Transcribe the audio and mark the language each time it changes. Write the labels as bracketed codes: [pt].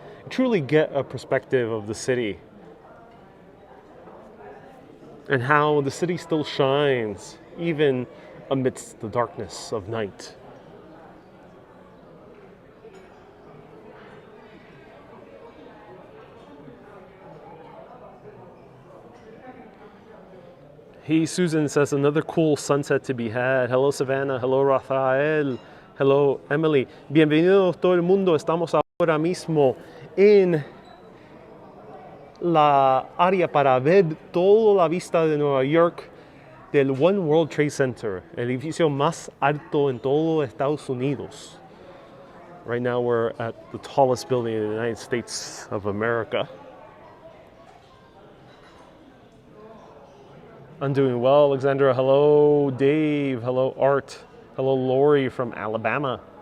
[en] Truly get a perspective of the city and how the city still shines even amidst the darkness of night. Hey, Susan says another cool sunset to be had. Hello, Savannah. Hello, Rafael. Hello, Emily. [es] Bienvenidos todo el mundo. Estamos ahora mismo en la área para ver toda la vista de Nueva York del One World Trade Center, el edificio más alto en todo Estados Unidos. [en] Right now we're at the tallest building in the United States of America. I'm doing well, Alexandra. Hello, Dave. Hello, Art. Hello, Lori from Alabama.